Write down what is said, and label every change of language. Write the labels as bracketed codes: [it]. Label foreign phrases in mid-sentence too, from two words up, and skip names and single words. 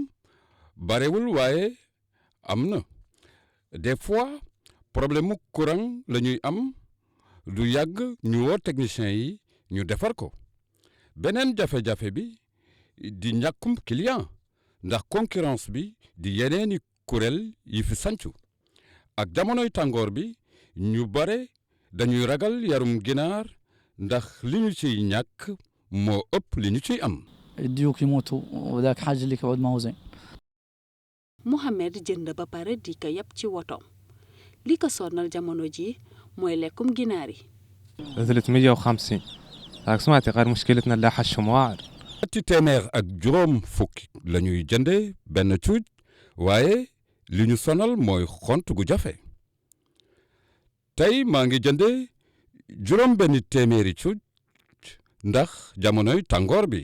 [wo] barewul waaye am na [fr] des fois [wo] problème mu courant la ñuy am du yàgg ñu woo technicien yi ñu defar ko beneen jafe-jafe bi di ñàkkum client ndax concurrence bi di yeneeni kuréel yi fi sancu ak jamonoy tàngoor bi ñu bare dañuy ragal yarum ginaar ndax li ñu ciy ñàkk moo ëpp li ñu ciy am. [ar] الديوك يموتوا وذاك حاجة اللي كعود ما هو زين. [wo] Mohamed jënd ba pare di ko yab ci wotoom li ko sonal jamono ji mooy lekkum ginaar yi. [ar] 350 [wo] ak sumati [ar] غير مشكلتنا لا حشهم واعر. [wo] ñetti téeméer ak juróom fukki la ñuy jënde benn cuuj waaye li ñu sonal mooy xont gu jafe tey maa ngi jënde juróom benn téeméeri cuuj ndax jamonoy tàngoor bi